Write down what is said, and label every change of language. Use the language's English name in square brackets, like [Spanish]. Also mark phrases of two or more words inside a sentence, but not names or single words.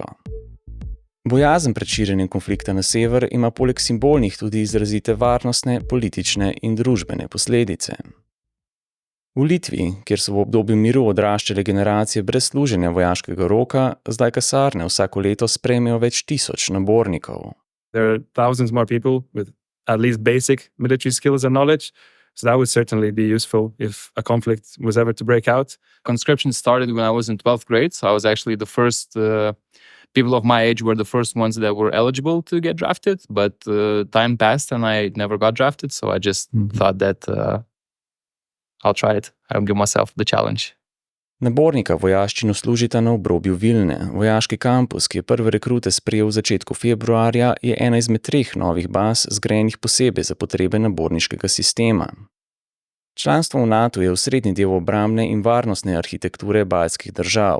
[Slovenian] Bojazen pred širjenjem konflikta na sever ima poleg simbolnih tudi izrazite varnostne, politične in družbene posledice. V Litvi, kjer so v obdobju miru odraščale generacije brez služenja vojaškega roka, zdaj kasarne vsako leto sprejmejo več tisoč nabornikov. [English] There are thousands more people with at least basic military skills and knowledge, so that would certainly be useful if a conflict was ever to break out. Conscription started when I was in 12th grade, so I was actually the first, people of my age were the first ones that were eligible to get drafted, but time passed and I never got drafted, so I just thought that I'll try it. I'll give myself the challenge. [Slovenian] Nabornika vojaščino služita na obrobju Vilne. Vojaški kampus, ki je prve rekrute sprejel v začetku februarja, je ena izmed 3 novih baz, zgrajenih posebej za potrebe naborniškega sistema. Članstvo v NATO je osrednji del obrambne in varnostne arhitekture baltskih držav.